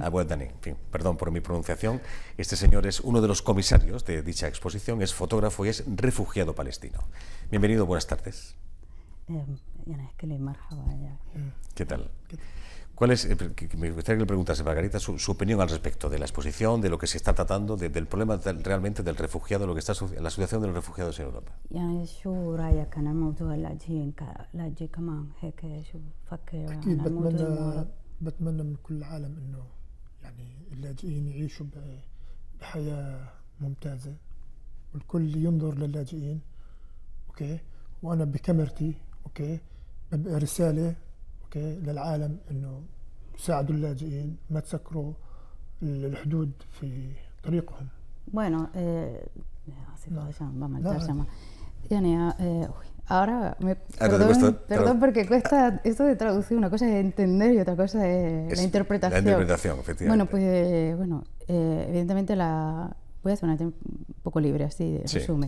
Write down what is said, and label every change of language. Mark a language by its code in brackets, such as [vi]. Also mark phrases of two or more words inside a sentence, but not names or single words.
[es] Abu Adhanin, en fin, perdón por mi pronunciación. Este señor es uno de los comisarios de dicha exposición, es fotógrafo y es refugiado palestino. Bienvenido, buenas tardes. ¿Qué tal? ¿Cuál es, me gustaría que le preguntase, Margarita, su opinión al respecto de la exposición, de lo que se está tratando, del problema realmente del refugiado, lo que está la situación de los refugiados en Europa? [ar] بتمنى من كل العالم انه يعني اللاجئين يعيشوا بحياة ممتازة والكل ينظر للاجئين، اوكي، وانا بكاميرتي اوكي ببقى رسالة اوكي للعالم انه ساعدوا اللاجئين، ما تسكروا الحدود في طريقهم. [es] Bueno, ahora, perdón porque cuesta esto de traducir, una cosa es entender y otra cosa es la interpretación. La interpretación, efectivamente. Bueno, pues evidentemente voy a hacer un poco libre, así de resumen.